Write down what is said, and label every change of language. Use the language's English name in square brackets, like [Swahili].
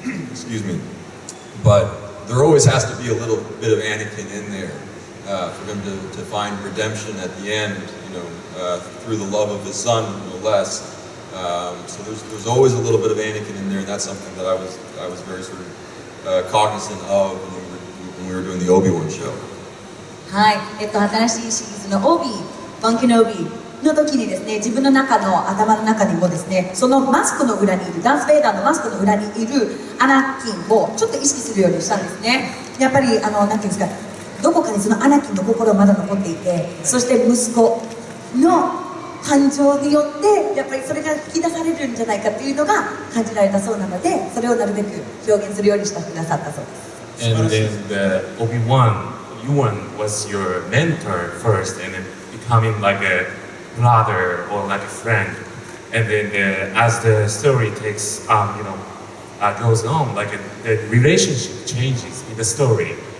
[English] Excuse me, but there always has to be a little bit of Anakin in there for him to find redemption at the end. Through the love of his son, no less. So there's always a little bit of Anakin in there, and that's something that I was very sort of cognizant of when we were doing the Obi-Wan show. [Japanese] はい、新しいシリーズのオービー、ワンケノービーの時にですね、自分の中の頭の中にもですね、そのマスクの裏にいるダース・ベイダーのマスクの裏にいるアナキンをちょっと意識するようにしたんですね。やっぱりなんていうんですか、どこかにそのアナキンの心がまだ残っていて、そして息子の感情によってやっぱりそれが引き出されるんじゃないかっていうのが感じられたそうなので、それをなるべく表現するようにしてくださったそうです。 [English] And then Obi-Wan, Ewan was your mentor first, and then becoming like a brother or like a friend. And then as the story takes, goes on, like the relationship changes in the story.